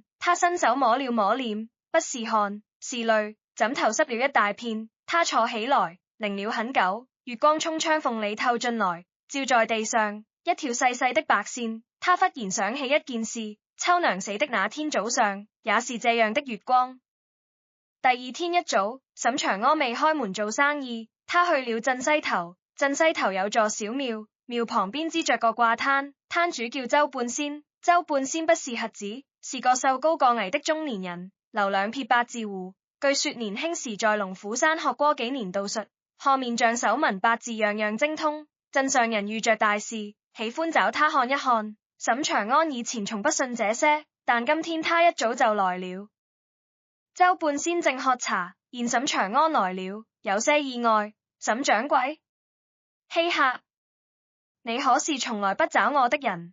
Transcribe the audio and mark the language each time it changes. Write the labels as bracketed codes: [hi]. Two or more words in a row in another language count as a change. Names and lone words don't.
[zh] 他伸手摸了摸臉，不是汗，是淚，枕頭濕了一大片。他坐起來，擰了很久，月光從窗縫裏透進來，照在地上一條細細的白線。他忽然想起一件事，秋娘死的那天早上，也是這樣的月光。第二天一早，沈長安未開門做生意，他去了鎮西頭。鎮西頭有座小廟，廟旁邊支着個掛攤，攤主叫周半仙。周半仙不是瞎子，是個瘦高個矮的中年人，留2撇八字鬍。據說年輕時在龍虎山學過幾年道術，看面相手紋八字樣樣精通。鎮上人遇着大事，喜歡找他看一看。沈長安以前從不信這些，但今天他一早就來了。周半仙正喝茶，見沈長安來了，有些意外。沈掌櫃，稀客，你可是從來不找我的人？